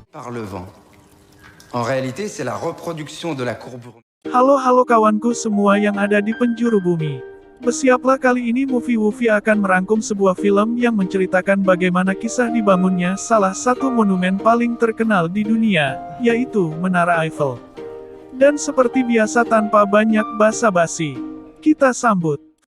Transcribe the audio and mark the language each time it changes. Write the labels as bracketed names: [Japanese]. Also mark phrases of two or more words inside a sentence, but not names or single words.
[French] par le vent. En réalité, c'est la reproduction de la courbure. [Indonesian] Halo kawanku semua yang ada di penjuru bumi. Bersiaplah, kali ini Movie Woofy akan merangkum sebuah film yang menceritakan bagaimana kisah dibangunnya salah satu monumen paling terkenal di dunia, yaitu Menara Eiffel. Dan seperti biasa tanpa banyak basa-basi, kita sambut.